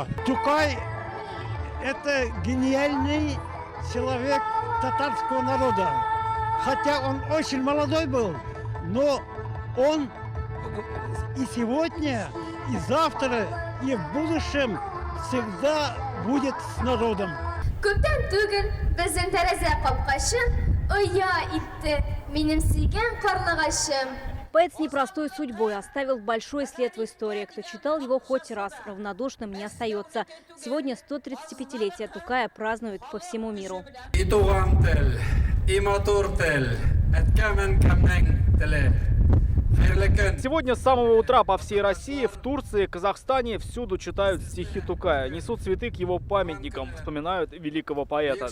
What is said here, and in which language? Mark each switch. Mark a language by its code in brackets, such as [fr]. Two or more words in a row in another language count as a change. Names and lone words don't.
[ru] Тукай – это гениальный человек татарского народа. Хотя он очень молодой был, но он и сегодня, и завтра, и в будущем всегда будет с народом. [tt] Көптән түгел безнең тәрәзә капкачы оя итте минем сөйгән карлыгачым. [ru] Поэт с непростой судьбой оставил большой след в истории. Кто читал его хоть раз, равнодушным не остается. Сегодня 135-летие Тукая празднуют по всему миру. Сегодня с самого утра по всей России, в Турции, Казахстане всюду читают стихи Тукая, несут цветы к его памятникам, вспоминают великого поэта.